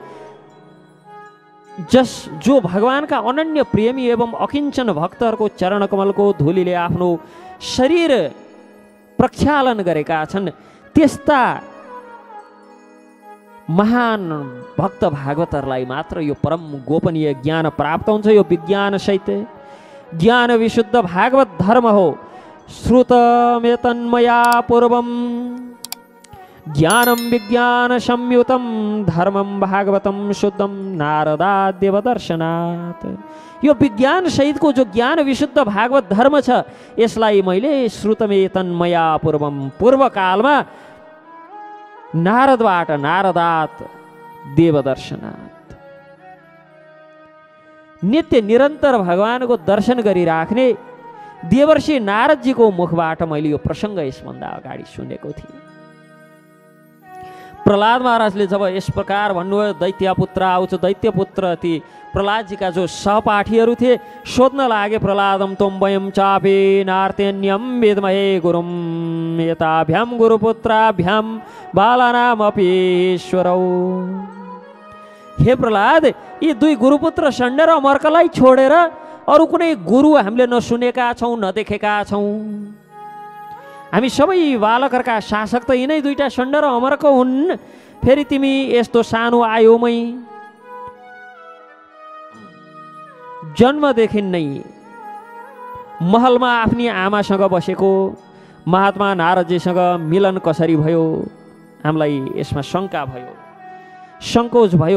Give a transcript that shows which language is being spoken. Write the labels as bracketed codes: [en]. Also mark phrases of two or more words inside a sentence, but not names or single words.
[ne] जो भगवानका अनन्य प्रेमी एवं अकिञ्चन भक्तहरूको चरणकमलको धुलीले आफ्नो शरीर प्रक्षालन गरेका छन्, त्यस्ता महान भक्त भागवतहरूलाई मात्र यो परम गोपनीय ज्ञान प्राप्त हुन्छ। यो विज्ञान सहित ज्ञान विशुद्ध भागवत धर्म हो। [sa] श्रुतमेतन्मया पूर्वम ज्ञानम विज्ञान संयुतम धर्मम भागवतम शुद्धम नारदाद्यव दर्शनात्। [ne] यो विज्ञान सहितको जो ज्ञान विशुद्ध भागवत धर्म छ, यसलाई मैले [sa] श्रुतमेतन्मया पूर्वम, [ne] पूर्व कालमा नारदबाट, [sa] नारदात देवदर्शनात्, [ne] नित्य निरन्तर भगवानको दर्शन गरिराख्ने देवर्षि नारदजीको मुखबाट मैले यो प्रसङ्ग यसभन्दा अगाडि सुनेको थिएँ। प्रहलाद महाराजले जब यस प्रकार भन्नुभयो, दैत्यपुत्र आउँछ, दैत्यपुत्र ती प्रहलादजीका जो सहपाठीहरू थिए सोध्न लागे, [sa] प्रहलादम त्वं वयं चापि नार्तेन्यं विद्महे गुरुं यताभ्यां गुरुपुत्राभ्यां बालानामपि ईश्वरौ। [ne] हे प्रहलाद, यी 2 गुरुपुत्र षण्ड र अमर्कलाई छोडेर अरू कुनै गुरु हामीले नसुनेका छौँ, नदेखेका छौँ। हामी सबै बालकहरूका शासक त यिनै 2टा षण्ड र अमर्क हुन्। फेरि तिमी यस्तो सानो आयुमै जन्मदेखि नै महलमा आफ्नी आमासँग बसेको महात्मा नारदजीसँग मिलन कसरी भयो, हामीलाई यसमा शङ्का भयो, सङ्कोच भयो।